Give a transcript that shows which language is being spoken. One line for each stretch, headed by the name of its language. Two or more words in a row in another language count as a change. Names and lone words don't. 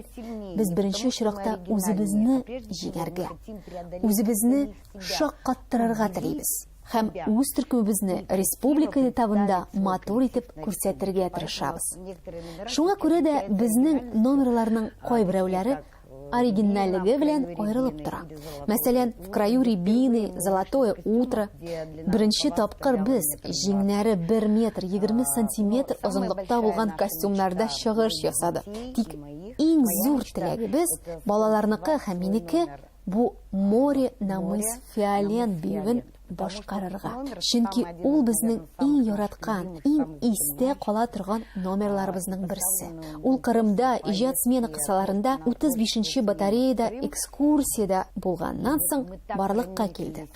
Tatar: Без беренче очракта үзебезне җиңәргә, үзебезне шаккаттырырга телибез. Һәм үз төркемебезне республика этабында матур итеп күрсәтергә тырышабыз. Шуңа күрә дә безнең номерларның кайберәүләре оригиналлыгы белән аерылып тора. Мәсәлән, в краю Рябины, Золотое утро. Беренче тапкыр без җиңнәре 1 метр 20 сантиметр озынлыкта булган костюмнарда чыгыш ясадык. Тик иң зур теләгебез балаларныкы һәм минеке бу море на мыс Фиолен биюен башкарырга. Чөнки ул безнең иң яраткан, иң истә кала торган номерларыбызның берсе. Ул Кырымда иҗат смена кысаларында 35-нче батареяда экскурсиядә булганнан соң барлыкка килде.